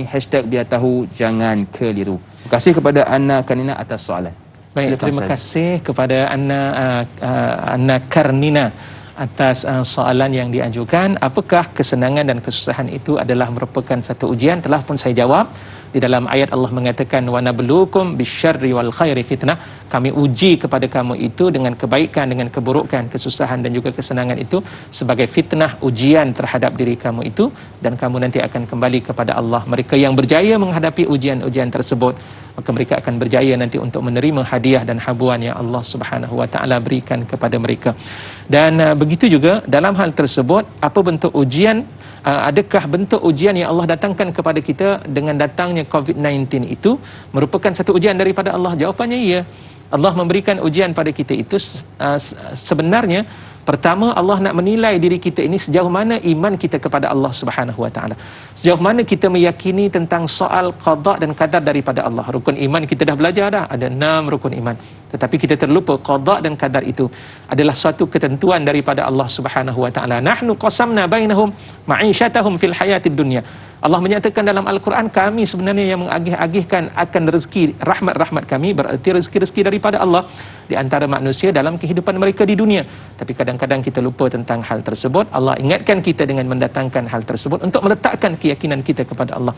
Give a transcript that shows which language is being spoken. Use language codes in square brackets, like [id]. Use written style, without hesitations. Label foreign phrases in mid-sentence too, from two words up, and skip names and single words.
[ms] #biar tahu jangan keliru. Terima kasih kepada Anna Karnina atas soalan. Baik, terima kasih kepada Anna Karnina atas soalan yang diajukan. Apakah kesenangan dan kesusahan itu adalah merupakan satu ujian? Telah pun saya jawab. Di dalam ayat Allah mengatakan, [ar] ونبلوكم بالشر والخير فتنة. [ms] Kami uji kepada kamu itu dengan kebaikan, dengan keburukan, kesusahan dan juga kesenangan itu sebagai fitnah, ujian terhadap diri kamu itu, dan kamu nanti akan kembali kepada Allah. Mereka yang berjaya menghadapi ujian-ujian tersebut, maka mereka akan berjaya nanti untuk menerima hadiah dan habuan yang Allah [ar] سبحانه وتعالى [ms] berikan kepada mereka. Dan begitu juga dalam hal tersebut, apa bentuk ujian? Adakah bentuk ujian yang Allah datangkan kepada kita dengan datangnya COVID-19 itu merupakan satu ujian daripada Allah? Jawapannya ya. Allah memberikan ujian pada kita itu sebenarnya Pertama, Allah nak menilai diri kita ini sejauh mana iman kita kepada Allah [ar] سبحانه وتعالى. [ms] Sejauh mana kita meyakini tentang soal qada dan qadar daripada Allah. Rukun iman kita dah belajar dah, ada 6 rukun iman. Tetapi kita terlupa qada dan qadar itu adalah suatu ketentuan daripada Allah [ar] سبحانه وتعالى. نحن قسمنا بينهم معيشتهم في الحياة الدنيا. [ms] Allah menyatakan dalam Al-Quran, kami sebenarnya yang mengagih-agihkan akan rezeki, rahmat-rahmat kami, berarti rezeki-rezeki daripada Allah di antara manusia dalam kehidupan mereka di dunia. Tapi kadang-kadang kita lupa tentang hal tersebut. Allah ingatkan kita dengan mendatangkan hal tersebut untuk meletakkan keyakinan kita kepada Allah.